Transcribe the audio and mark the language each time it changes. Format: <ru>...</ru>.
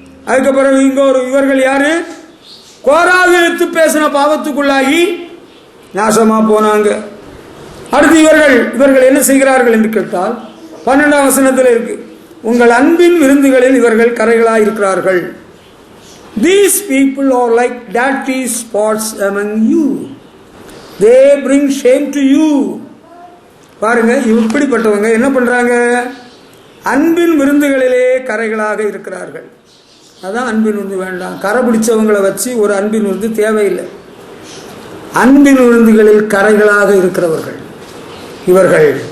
<ta>அதுக்கப்புறம் இவர்கள் யாரு? கோராகு எடுத்து பேசின பாவத்துக்குள்ளாகி நாசமா போனாங்க. அடுத்து இவர்கள் என்ன செய்கிறார்கள் என்று கேட்டால் 12ஆம் வசனத்தில் இருக்கு, உங்கள் அன்பின் விருந்துகளில் இவர்கள் கரைகளாய் இருக்கிறார்கள்.</ta> <en>These people are like dirty spots among you. They bring shame to you.</en> <ta>பாருங்க, இப்படிப்பட்டவங்க என்ன பண்றாங்க? அன்பின் விருந்துகளிலே கரைகளாக இருக்கிறார்கள். அதான் அன்பின் விருந்து வேண்டாம். கரை பிடிச்சவங்களை வச்சு ஒரு அன்பின் விருந்து தேவையில்லை. அன்பின் விருந்துகளில் கரைகளாக இருக்கிறவர்கள் இவர்கள்.</ta>